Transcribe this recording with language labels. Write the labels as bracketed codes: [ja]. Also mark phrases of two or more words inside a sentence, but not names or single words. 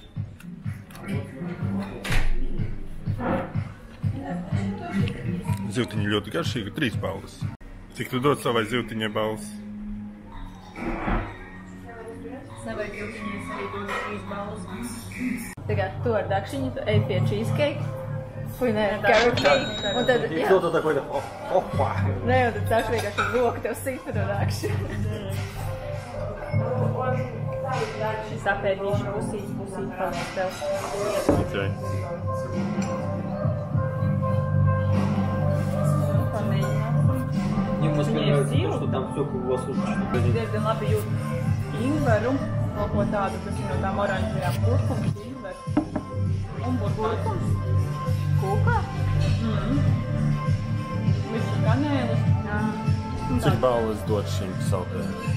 [lv] Zivtiņa ļoti garšīga, 3 balles. Cik tu dod savai zivtiņai balles? Savai zivtiņai arī dod 3 balles. Tagad tu ar dakšiņu ej pie cheesecake. Fui, nē, character. Un tad, jā. [ru] Кто-то такой, опа. [lv] Nē, un tad caur vienkārši roku tev sita no nākšana. Šis apēdīšu pusīt paliek tev. Okay. [ru] Мне нравится, что там все круглосуточно. [lv] Diezgan labi jūt ingveru, kaut ko tādu, kas ir no tām oranžajām kurkums, ingveru un burkums. Kūka? Visu kanēlis. Cik balvas dot šim saldējumam?